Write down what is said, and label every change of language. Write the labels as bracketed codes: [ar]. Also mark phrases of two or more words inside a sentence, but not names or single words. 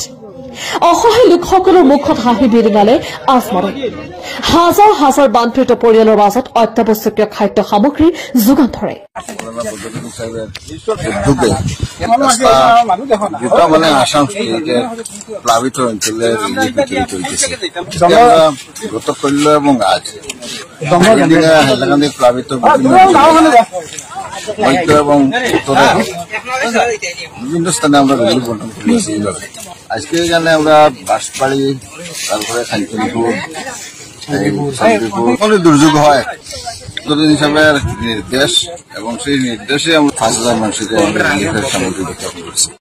[as] অসহায় লোকসকলৰ মুখত হাঁহি বিৰিঙালে আজমলে। হাজাৰ হাজাৰ বানপীড়িত পৰিয়ালৰ মাজত অত্যাৱশ্যকীয় খাদ্য সামগ্ৰী যোগান ধৰে। [bn] আসাম প্লাবিত অঞ্চলে গতকাল এবং আজ হাইলাকান্দি প্লাবিত মধ্য এবং উত্তরে বিভিন্ন স্থানে আমরা রিলিফ বন্টন করেছি। আজকে এখানে আমরা বাঁশবাড়ি, তারপরে খানপুর, দুর্যোগ হয় হিসাবে নির্দেশ এবং সেই নির্দেশে আমরা 5,000 মানুষকে রিলিফের সামগ্রী বিতরণ করছি।